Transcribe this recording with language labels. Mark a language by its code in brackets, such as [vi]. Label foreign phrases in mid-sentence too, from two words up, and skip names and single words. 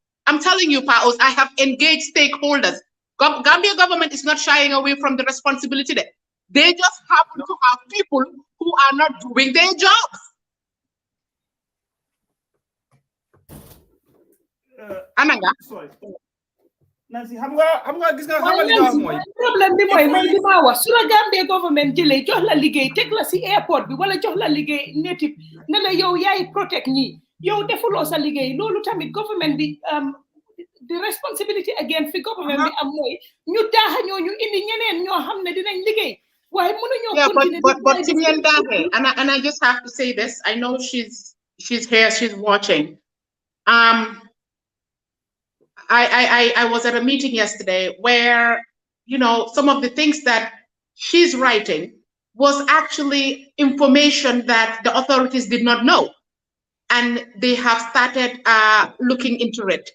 [en] I'm telling you, Paos, I have engaged stakeholders. Gambia government is not shying away from the responsibility there. They just happen to have people who are not doing their jobs. [wo] Ananga. [en] Sorry. Nancy, [wo] xam nga gis nga waaye li nga wax Nancy mooy problème bi mooy li ma wax su la Gambia government jëlee jox la liggéey teg la si airport bi wala jox la liggéey native ne la yow yaay protect ñi yow defuloo sa liggéey loolu tamit government bi [en] the responsibility again [wo] fi government bi am mooy ñu daaxa ñooñu indi ñeneen ñoo xam ne dinañ liggéey waaye mënuñoo continuer [en] but Timian Dahe, and I just have to say this. I know she's here, she's watching. I was at a meeting yesterday where, you know, some of the things that she's writing was actually information that the authorities did not know, and they have started looking into it.